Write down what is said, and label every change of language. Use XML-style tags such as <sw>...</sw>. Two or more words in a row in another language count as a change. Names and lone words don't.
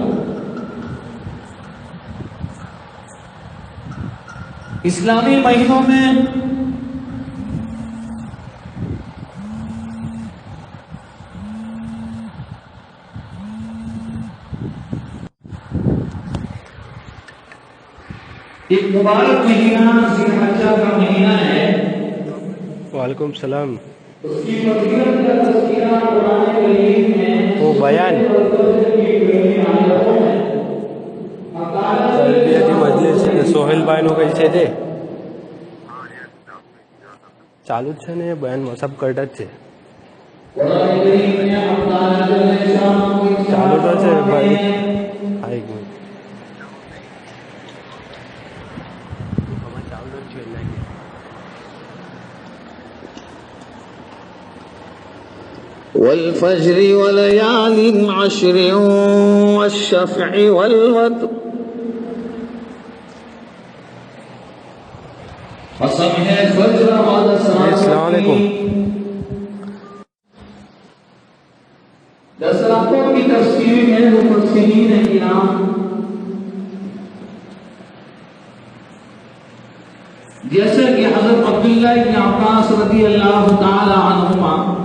<ur>اسلامی مہینوں میں ایک مبارک مہینہ ذی الحجہ کا مہینہ ہے. وعلیکم السلام. اس کی فضیلت کا تذکرہ قرآن کریم میں وہ بیان تربیتی مجلس</ur> <gu>સોહેલ ભાઈનો કઈ છે તે ચાલુ જ છે ને બયાન સબ કરતા જ છે. ચાલુ તો છે ભાઈ. હા એક મિનિટ ચાલુ જ છે.</gu> <ar>والفجر وليال عشر والشفع والوتر</ar> <ur>قسم ہے فجر اور السلام علیکم. 10 راتوں کی تفسیر میں مفسرین کرام جیسے کہ حضرت عبداللہ بن عباس رضی اللہ تعالی عنہما،</ur>